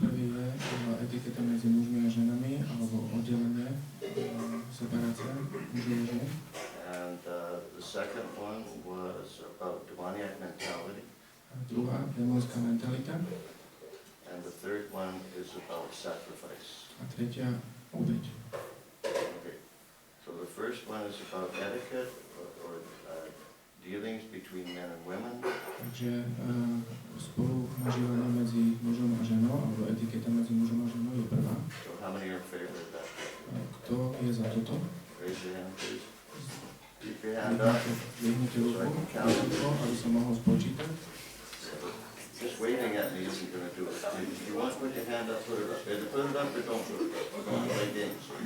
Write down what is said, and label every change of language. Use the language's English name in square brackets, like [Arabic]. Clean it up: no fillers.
[Slovak] Prvý je etiketa medzi mužmi a ženami, alebo oddelenie, separácia mužov a žien. [English] And the second one was about demoniac mentality. [Slovak] A druhá, démonská mentalita. [English] And the third one is about sacrifice. [Slovak] A tretia, obeť. [English] Okay. So the first one is about etiquette or dealings between men and women. [Slovak] Takže spolu nažívanie medzi mužom a ženou, alebo etiketa medzi mužom a ženou je prvá. [English] So how many are in favor of that? [Slovak] Kto je za toto? [English] Raise your hand, please. Keep your hand up. [Slovak] Dvihnite ruku, aby som mohol spočítať. [English] Just waving at me isn't going to do it. If you want to put your hand up, put it up. Either put it up or don't put it up. We're going to play games.